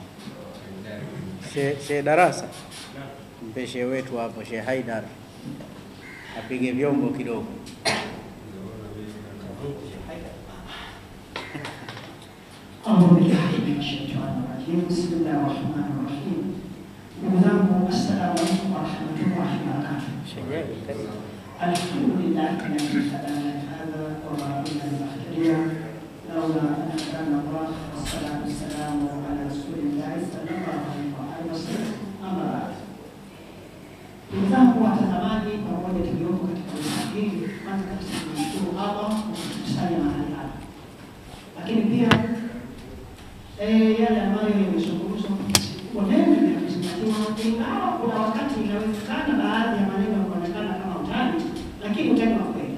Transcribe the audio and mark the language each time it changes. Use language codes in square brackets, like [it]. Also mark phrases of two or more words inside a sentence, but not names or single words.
[sw] Sheikh darasa mpe sheikh wetu hapo, Sheikh Haidar apige vyombo kidogo. [ar] Bismillahirrahmanirrahim. [sw] Ndugu zangu, [ar] السلام عليكم ورحمة الله وبركاته. الحمد لله الذي هدانا هذا وما كنا لنهتدي لولا أن هدانا الله. والصلاة والسلام على رسول الله صلى الله عليه وسلم. أما بعد. [sw] Ndugu zangu watazamaji, pamoja tuliopo katika usafiri, kwanza kabisa tunashukuru Allah kwa kutusanya mahali hapa, lakini pia yale ambayo yamezungumzwa kwa neno la kuzingatiwa, ingawa kuna wakati inawezekana baadhi ya maneno yanaonekana kama utani, lakini utani wa kweli.